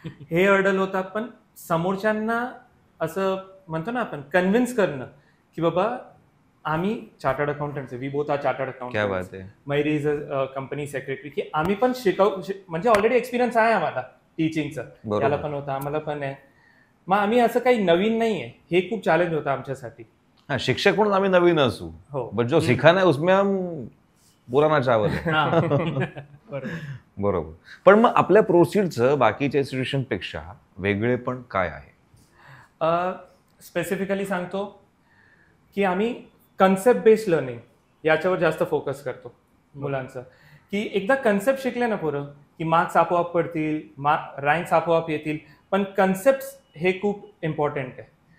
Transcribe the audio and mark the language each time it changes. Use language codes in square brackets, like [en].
[mr] हे हर्डल होता, पण समोरच्यांना असं म्हणतो ना आपण कन्व्हिन्स करणं की बाबा आम्ही चार्टर्ड अकाउंटंट्स आहे, [en] we both are chartered accountants, Mary is a company secretary, [mr] की आम्ही पण म्हणजे ऑलरेडी एक्सपिरियन्स आहे आम्हाला टीचिंगचा, त्याला पण होता, आम्हाला पण आहे. मग आम्ही असं काही नवीन नाहीये, हे खूप चॅलेंज होतं आमच्यासाठी. शिक्षक म्हणून आम्ही नवीन असू, [hi] बट जो सिखाना है उसमें हम पुराना चावल है. [mr] बरोबर. पण मग आपल्या प्रोसिडचं बाकीच्या इन्स्टिट्यूशन पेक्षा वेगळे पण काय आहे? स्पेसिफिकली सांगतो की आम्ही कन्सेप्ट बेस्ड लर्निंग याच्यावर जास्त फोकस करतो मुलांचं, की एकदा कन्सेप्ट शिकले ना पोरं की मार्क्स आपोआप पडतील, रँक्स आपोआप येतील, पण कन्सेप्ट हे खूप इम्पॉर्टंट आहे.